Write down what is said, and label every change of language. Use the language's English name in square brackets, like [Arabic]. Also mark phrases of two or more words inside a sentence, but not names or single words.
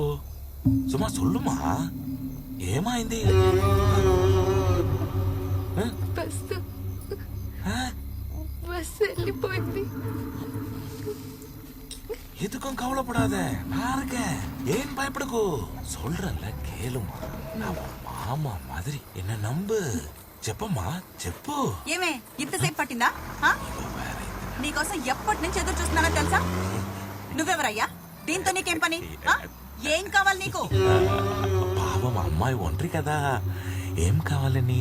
[Telugu] సుమా సొల్లుమా, ఏమైంది? బస్సు వెళ్ళిపోయింది. [Tamil] எதுக்கும் கவலைப்படாத, நான் இருக்கேன். ஏன் பயப்படக்கூ? சொல்றேன்ல கேளுமா, நான் மாமா மாதிரி என்ன நம்பு. [Telugu] చెప్పమ్మా చెప్పు. ఏమే ఇంతసేపు పట్టిందా? నీకోసం ఎప్పటి నుంచి ఎదురు చూస్తున్నానో తెలుసా? నువ్వెవరయ్యా? దీంతో నీకేం పని? ఏం కావాలి నీకు? పాపం అమ్మాయి ఒంటరి కదా, ఏం కావాలని?